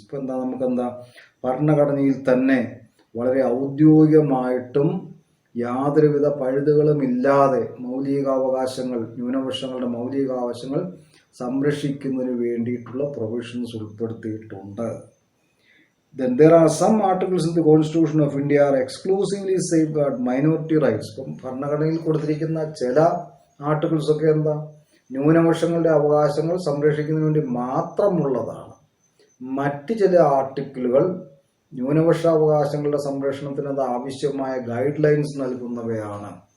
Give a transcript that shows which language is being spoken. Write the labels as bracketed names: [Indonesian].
[Malayalam] ഇപ്പം നമുക്കെന്താ ഭരണഘടനയിൽ തന്നെ വളരെ ഔദ്യോഗികമായിട്ടും യാതൊരുവിധ പഴുതുകളുമില്ലാതെ മൗലികാവകാശങ്ങൾ, ന്യൂനപക്ഷങ്ങളുടെ മൗലികാവകാശങ്ങൾ സംരക്ഷിക്കുന്നതിന് വേണ്ടിയിട്ടുള്ള പ്രൊവിഷൻസ് ഉൾപ്പെടുത്തിയിട്ടുണ്ട്. [English] Then there are some articles in the Constitution of India are exclusively safeguard minority rights. [Malayalam] ഇപ്പം ഭരണഘടനയിൽ കൊടുത്തിരിക്കുന്ന ചില ആർട്ടിക്കിൾസ് ഒക്കെ ന്യൂനപക്ഷങ്ങളുടെ അവകാശങ്ങൾ സംരക്ഷിക്കുന്നതിന് വേണ്ടി മാത്രമുള്ളതാണ്. മറ്റ് ചില ആർട്ടിക്കിളുകൾ ന്യൂനപക്ഷാവകാശങ്ങളുടെ സംരക്ഷണത്തിന് ആവശ്യമായ ഗൈഡ് ലൈൻസ് നൽകുന്നവയാണ്.